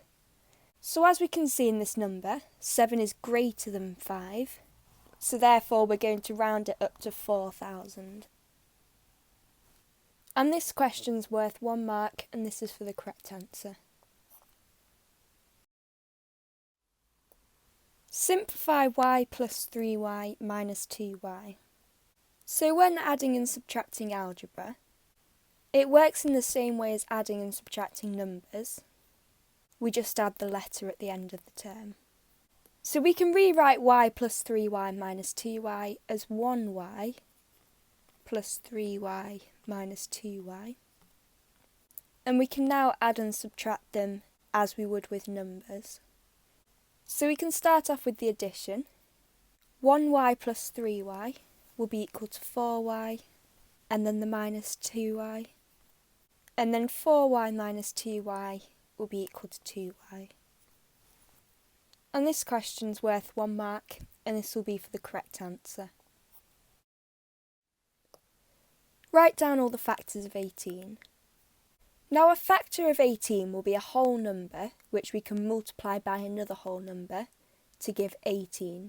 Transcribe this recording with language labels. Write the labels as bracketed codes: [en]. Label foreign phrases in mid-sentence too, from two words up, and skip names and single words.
[en] So as we can see in this number, 7 is greater than 5, so therefore we're going to round it up to 4,000. And this question's worth 1 mark, and this is for the correct answer. Simplify y plus 3y minus 2y. So when adding and subtracting algebra, it works in the same way as adding and subtracting numbers. We just add the letter at the end of the term. So we can rewrite y plus 3y minus 2y as 1y plus 3y minus 2y. And we can now add and subtract them as we would with numbers. So we can start off with the addition. 1y plus 3y will be equal to 4y, and then the minus 2y. And then 4y minus 2y will be equal to 2y. And this question's worth 1 mark, and this will be for the correct answer. Write down all the factors of 18. Now a factor of 18 will be a whole number which we can multiply by another whole number to give 18.